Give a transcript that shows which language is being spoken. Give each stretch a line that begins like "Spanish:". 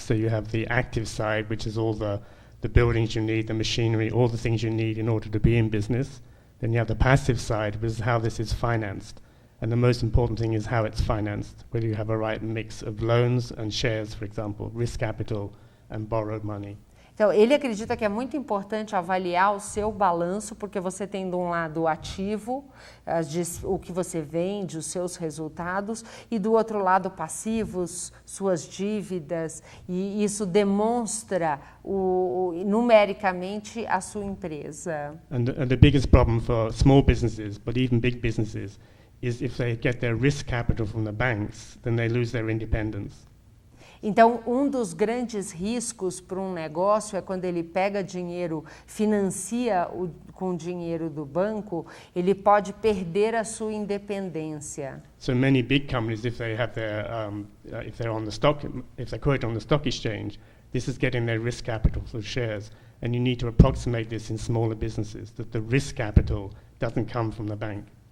English: So you have the active side, which is all the buildings you need, the machinery, all the things you need in order to be in business. Then you have the passive side, which is how this is financed. And the most important thing is how it's financed, whether you have a right mix of loans and shares, for example, risk capital and borrowed money.
Portuguese: Então, ele acredita que é muito importante avaliar o seu balanço, porque você tem de um lado o ativo, o que você vende, os seus resultados, e do outro lado passivos, suas dívidas, e isso demonstra numericamente a sua empresa.
English: And the biggest problem for small businesses, but even big businesses, is if they get their risk capital from the banks, then they lose their independence.
Portuguese: Então, um dos grandes riscos para um negócio é quando ele pega dinheiro, financia com dinheiro do banco, ele pode perder a sua independência.
English: So many big companies, if they have if they're quoted on the stock exchange, this is getting their risk capital through shares. And you need to approximate this in smaller businesses, that the risk capital doesn't come from the bank.